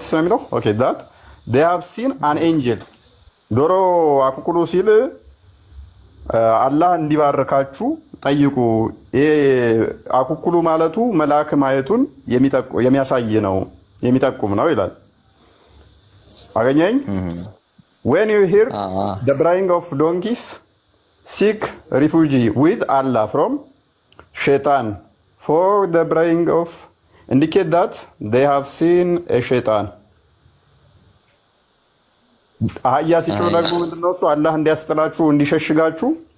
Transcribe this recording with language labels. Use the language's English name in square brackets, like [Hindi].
[Amharic] ነው ኦኬ [English] that they have seen an angel። [Amharic] ዶሮ አኩኩሉ ሲል አላህ እንዲባርካችሁ ጠይቁ። ይሄ አኩኩሉ ማለቱ መልአክ ማየቱን የሚያሳይ ነው የሚጠቁም ነው ይላል። አገኘኝ? [English] when you hear the braying of donkeys seek refuge with Allah from shaitan for the braying of indicate that they have seen a shaitan። [Amharic] አህያ ሲጮህ ደግሞ ምንድነው እሱ? አላህ እንዲያስጥላችሁ እንዲሸሽጋችሁ